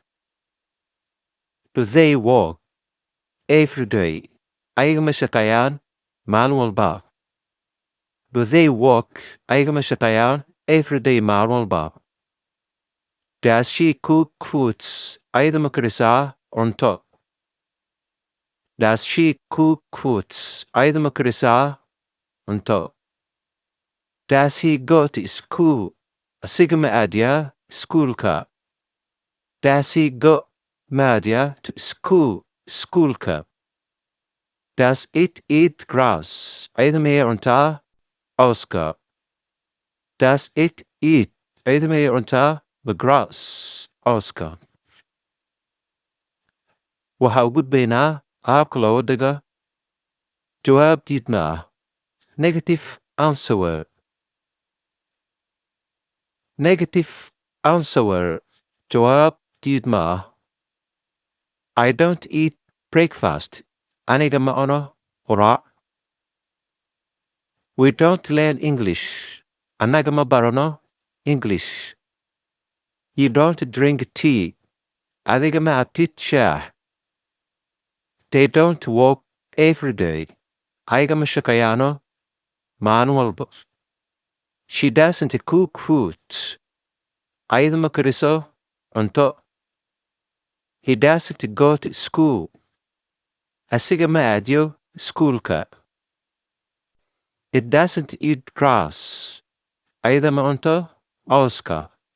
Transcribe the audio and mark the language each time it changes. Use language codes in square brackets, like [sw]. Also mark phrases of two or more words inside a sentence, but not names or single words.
[en] Do they work every day? [so] Ayaga ma shaqeeyaan maalin walba. [en] Do they work [so] ayaga ma shaqeeyaan [en] every day [so] maalin walba. [en] Does she cook foods? [so] Ayada ma karisaa cunto. [en] Does she cook foods? [so] Ayada ma karisaa cunto. [en] Does he go to school? [so] Asiga ma aadiyaa iskuulka. [en] Does he go ma aadiyaa to school iskuulka. Does it eat grass? [so] Ayada miyay cuntaa cawska. [en] Does it eat? [so] Ayada miyay cuntaa [en] the grass [so] cawska. Waxa ugu gudbaynaa qaabka looga dhigo jawaab diidmo ah. [en] Negative answer word. Negative answer word. [so] Jawaab diidmo ah. [en] I don't eat breakfast. [so] Aniga ma cuno quraac. [en] We don't learn English. [so] Annaga ma barano English. [en] You don't drink tea. [so] Adiga ma cabtid shaah. [en] They don't work every day. [so] Ayaga ma shaqeeyaano maalin walba. [en] She doesn't cook food. [so] Ayada ma kariso cunto. [en] He doesn't go to school. [so] Asiga ma aadiyo iskuulka. [en] It doesn't eat grass. [so] Ayada ma cunto cawska.